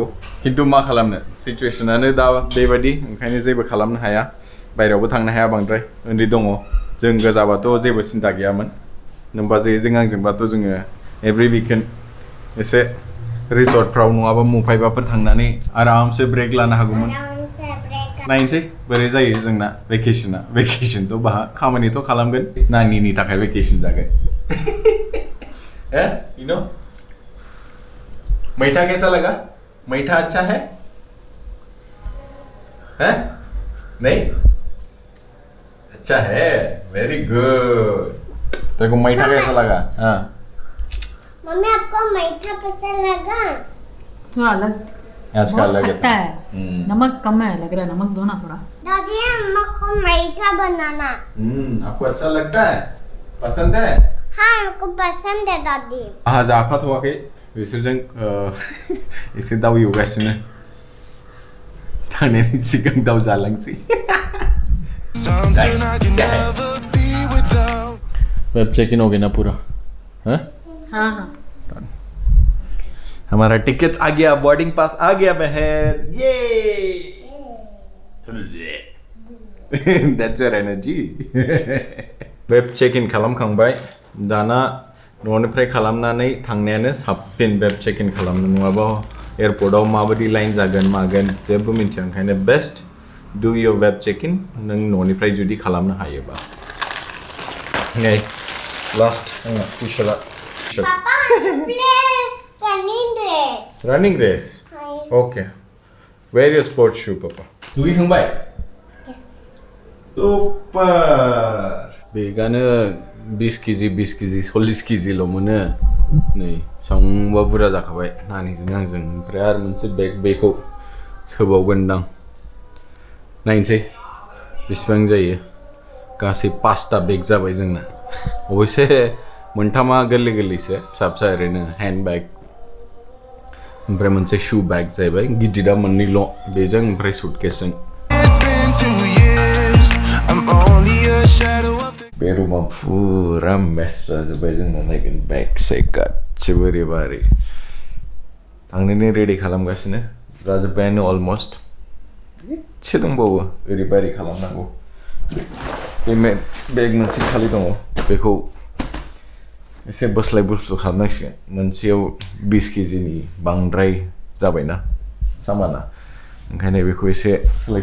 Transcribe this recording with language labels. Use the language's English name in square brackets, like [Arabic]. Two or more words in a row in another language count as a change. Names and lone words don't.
[Bodo] खिन्थु मा खालामनो सिचुएशनानो दा बेबायदि ओंखायनो जेबो खालामनो हाया बायरायावबो थांनो हाया बांद्राय उन्दै दङ जों गोजाबाथ' जेबो सिन्था गैयामोन नोमबाजैजों आंजोंबाथ' जोङो [English] every weekend [Bodo] एसे रिसर्टफ्राव नङाबा मुम्बाइबाफोर थांनानै आरामसे ब्रेक लानो हागौमोन नायनोसै बोरै जायो जोंना वेकेशनथ' बाहा खामानिथ' खालामगोन नानिनि थाखाय वेकेशन जागोन [English] you know [Hindi] मीठा कैसा लगा मीठा अच्छा है हैं नहीं अच्छा है [English] very good [Hindi] तेरे को मीठा कैसा लगा हाँ मम्मी आपको मीठा पसंद लगा हाँ अलग आज का बहुत अलग खट्टा है है नमक कम है लग रहा है नमक दो ना थोड़ा दादी अम्मा को मीठा बनाना आपको अच्छा लगता है पसंद है हाँ हमको पसंद है दादी आज आफात हुआ के [Bodo] बिसोरजों एसे दाउ एवगासिनो थांनायनि सिगां दाउ जालांसै [English] Something I can never be without. web check in [Hindi] हो गया ना पूरा हाँ हाँ हाँ हमारा टिकट्स आ गया बोर्डिंग पास आ गया बहन ये [English] that's your energy web check in [Bodo] खालामखांबाय दाना न'निफ्राय खालामनानै थांनायानो साबसिन वेब चेक इन खालामनो नङाबा एयारपर्टआव माबायदि लाइन जागोन मागोन जेबो मिन्थिया ओंखायनो [English] best do your web check in [Bodo] नों न'निफ्राय जुदि खालामनो हायोबा नै [English] last T-shirt Papa play running race running race okay where your sports shoe Papa [Bodo] दुगैखांबाय सुपार बेगानो 20 केजि 40 केजिल' मोनो नै सांबा बुरजा जाखाबाय नानिजों आंजों ओमफ्राय आरो मोनसे बेगखौ सोबावगोनदां नायनोसै बेसेबां जायो गासै 5टा बेग जाबाय जोंना अबयसे मोनथामा गोरलै गोरलैसो फिसा फिसा ओरैनो [English] hand bag [Bodo] ओमफ्राय मोनसे शू बेग जाहैबाय गिदिरा मोननैल' बेजों ओमफ्राय सुटकेसजों [English] It's been 2 years. I'm only a shadow of the. [Bodo] बे रुमा फुरा मेस जाजोब्बाय जोंना नायगोन बेग सेग गासिबो ओरैबा ओरै थांनोनो रेडि खालामगासिनो जाजोब्बायानो अलमस्ट एसे दंबावो ओरैबा ओरै खालामनांगौ बे बेग मोनसे खालि दङ बेखौ एसे बोस्लाय बुस्लु खालामनांसिगोन मोनसेयाव 20 केजिनि बांद्राय जाबायना सामाना ओंखायनो बेखौ एसे सोलाय